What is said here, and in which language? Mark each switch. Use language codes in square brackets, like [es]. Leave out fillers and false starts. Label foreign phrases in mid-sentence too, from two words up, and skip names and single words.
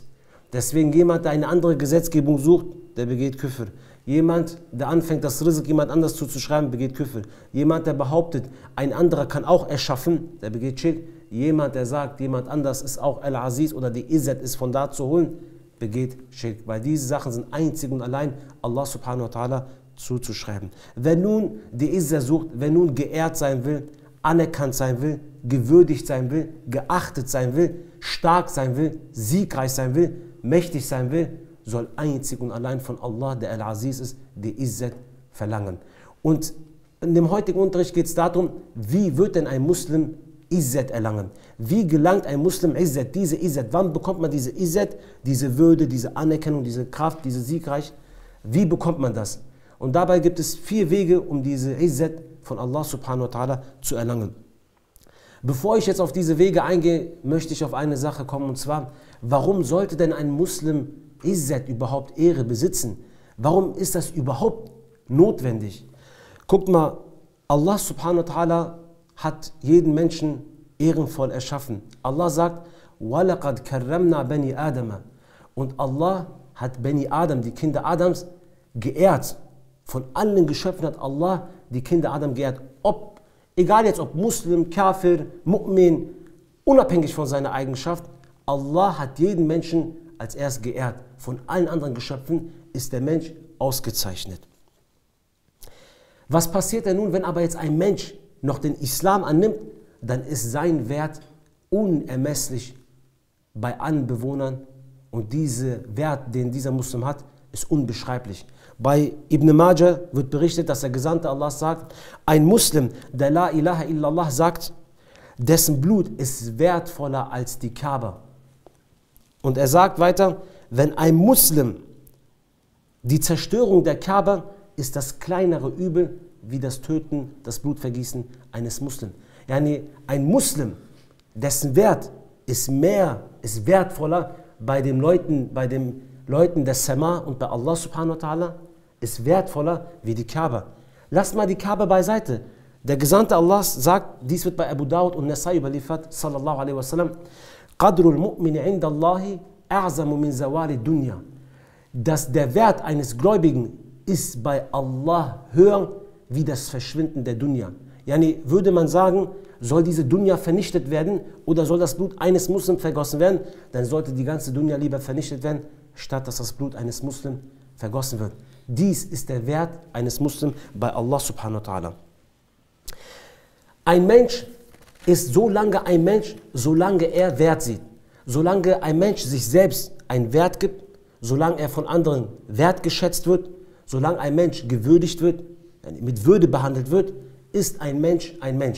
[de] Deswegen jemand, der eine andere Gesetzgebung sucht, der begeht Küfr. Jemand, der anfängt, das Rizq jemand anders zuzuschreiben, begeht Küfr. Jemand, der behauptet, ein anderer kann auch erschaffen, der begeht Schirk. Jemand, der sagt, jemand anders ist auch Al-Aziz oder die Izzat ist von da zu holen, begeht Schirk. Weil diese Sachen sind einzig und allein Allah [ar] سبحانه وتعالى [de] zuzuschreiben. Wer nun die Izzat sucht, wer nun geehrt sein will, anerkannt sein will, gewürdigt sein will, geachtet sein will, stark sein will, siegreich sein will, mächtig sein will, soll einzig und allein von Allah, der Al-Aziz ist, die Izzat verlangen. Und in dem heutigen Unterricht geht es darum, wie wird denn ein Muslim Izzat erlangen? Wie gelangt ein Muslim Izzat, diese Izzat? Wann bekommt man diese Izzat, diese Würde, diese Anerkennung, diese Kraft, diese Siegreich? Wie bekommt man das? Und dabei gibt es 4 Wege, um diese Izzat von Allah [ar] سبحانه وتعالى [de] zu erlangen. Bevor ich jetzt auf diese Wege eingehe, möchte ich auf eine Sache kommen, und zwar, warum sollte denn ein Muslim Izzat überhaupt Ehre besitzen? Warum ist das überhaupt notwendig? Guckt mal, Allah [ar] سبحانه وتعالى [de] hat jeden Menschen ehrenvoll erschaffen. Allah sagt, [ar] وَلَقَدْ كَرَّمْنَا بَنِي آدَمَ. [de] Und Allah hat [ar] بني آدم, [de] die Kinder Adams, geehrt. Von allen Geschöpfen hat Allah die Kinder Adam geehrt. Egal jetzt ob Muslim, Kafir, Mu'min, unabhängig von seiner Eigenschaft, Allah hat jeden Menschen als erst geehrt. Von allen anderen Geschöpfen ist der Mensch ausgezeichnet. Was passiert denn nun, wenn aber jetzt ein Mensch noch den Islam annimmt? Dann ist sein Wert unermesslich bei allen Bewohnern und dieser Wert, den dieser Muslim hat, ist unbeschreiblich. Bei Ibn Majah wird berichtet, dass der Gesandte Allah sagt, ein Muslim, der [ar] لا إله إلا الله [de] sagt, dessen Blut ist wertvoller als die Kaaba. Und er sagt weiter, wenn ein Muslim die Zerstörung der Kaaba ist das kleinere Übel wie das Töten, das Blutvergießen eines Muslims. Yani ein Muslim, dessen Wert ist wertvoller bei den Leuten des Sama und bei Allah [ar] سبحانه وتعالى, [de] ist wertvoller wie die Kaaba. Lasst mal die Kaaba beiseite. Der Gesandte Allahs sagt, dies wird bei Abu Dawud und Nasai überliefert, [ar] صلى الله عليه وسلم, قدر المؤمن عند الله أعظم من زوال الدنيا. [de] Dass der Wert eines Gläubigen ist bei Allah höher wie das Verschwinden der Dunya. Yani würde man sagen, soll diese Dunya vernichtet werden oder soll das Blut eines Muslims vergossen werden, dann sollte die ganze Dunya lieber vernichtet werden, statt dass das Blut eines Muslims vergossen wird. Dies ist der Wert eines Muslims bei Allah [ar] سبحانه وتعالى. [de] Ein Mensch ist so lange ein Mensch, solange er Wert sieht. Solange ein Mensch sich selbst einen Wert gibt, solange er von anderen wertgeschätzt wird, solange ein Mensch gewürdigt wird, mit Würde behandelt wird, ist ein Mensch ein Mensch.